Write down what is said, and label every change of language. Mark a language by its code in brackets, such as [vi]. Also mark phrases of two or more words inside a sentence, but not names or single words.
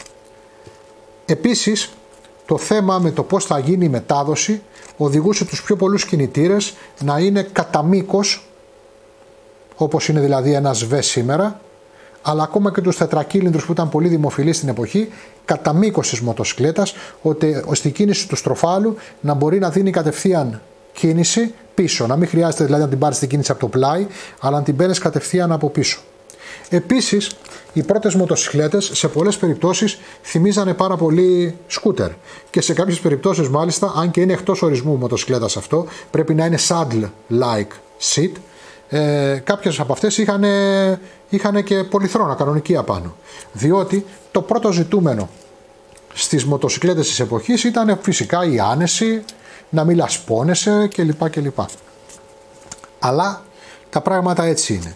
[el] Επίσης, το θέμα με το πώς θα γίνει η μετάδοση οδηγούσε τους πιο πολλούς κινητήρες να είναι κατά μήκος, όπως είναι δηλαδή ένας V σήμερα, αλλά ακόμα και τους τετρακύλινδρους που ήταν πολύ δημοφιλείς στην εποχή, κατά μήκος της μοτοσικλέτας, ώστε η κίνηση του στροφάλου να μπορεί να δίνει κατευθείαν κίνηση πίσω. Να μην χρειάζεται δηλαδή να την πάρεις την κίνηση από το πλάι, αλλά να την παίρνεις κατευθείαν από πίσω. Επίσης, οι πρώτες μοτοσικλέτες σε πολλές περιπτώσεις θυμίζανε πάρα πολύ σκούτερ. Και σε κάποιες περιπτώσεις μάλιστα, αν και είναι εκτός ορισμού μοτοσικλέτας αυτό, πρέπει να είναι [en] saddle-like seat. [el] Κάποιες από αυτές είχαν και πολυθρόνα κανονική απάνω. Διότι το πρώτο ζητούμενο στις μοτοσικλέτες της εποχής ήταν φυσικά η άνεση, να μην λασπώνεσαι κλπ. Αλλά τα πράγματα έτσι είναι.